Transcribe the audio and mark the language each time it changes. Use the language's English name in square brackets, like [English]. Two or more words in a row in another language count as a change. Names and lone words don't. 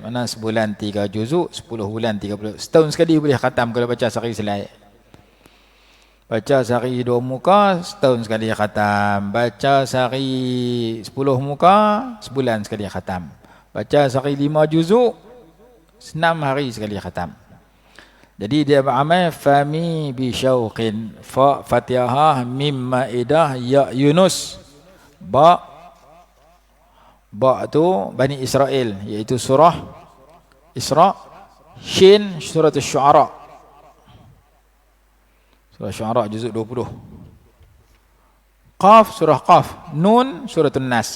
[Malay] Mana sebulan 3 juzuk, 10 bulan 30. Setahun sekali boleh khatam kalau baca sehari selai. Baca sehari 2 muka, setahun sekali khatam. Baca sehari 10 muka, sebulan sekali khatam. Baca sehari 5 juzuk, 6 hari sekali khatam. Jadi dia beramal [Arabic] فمي بشوق. [Malay] Fa Fatihah, mim Maidah, ya Yunus. Ba tu Bani Israel, iaitu surah Isra. Shin surah Asy-Syu'ara. Surah Syu'ara juzuk 20. Qaf surah Qaf. Nun suratul Nas.